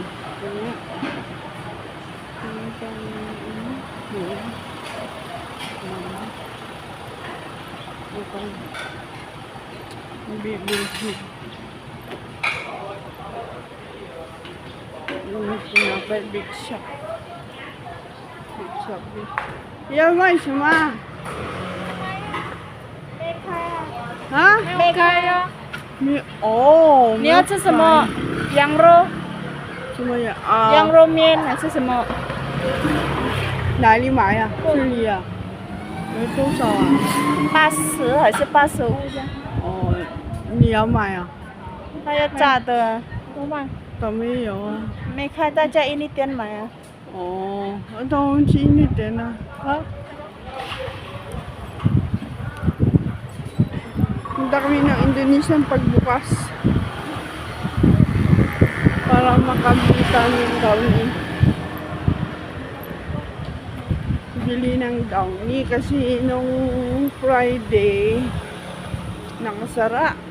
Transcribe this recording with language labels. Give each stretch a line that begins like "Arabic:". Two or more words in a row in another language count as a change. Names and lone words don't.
Filipino: Kaya, bibili. Big shop.
Chinese: Iya, mai 什么？啊？没开呀。哦，你要吃什么？羊肉？什么呀？啊，羊肉面还是什么？哪里买呀？这里呀？有多少啊？ 80还是85这样？哦，你要买啊？还有炸的，多吗？都没有啊。没开，大家一定点买啊。哦，当然一点啦。啊？
Filipino: Punta kami ng Indonesian pagbukas para makabita ng downy. Bili ng downy kasi nung Friday nakasara.